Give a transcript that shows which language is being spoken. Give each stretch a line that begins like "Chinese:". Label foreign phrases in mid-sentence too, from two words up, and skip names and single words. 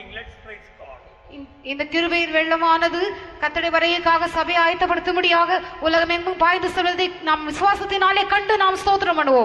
English: Let's praise God.
Tamil: இந்த கிருபையின் வெள்ளமானது கர்த்தருடைய வருகைக்காக சபையை ஆயத்தப்படுத்தும்படியாக உலகமெங்கும் பாய்ந்து செல்வதை நாம் விசுவாசத்தினாலே கண்டு நாம் స్తోత్రం பண்ணுவோம்.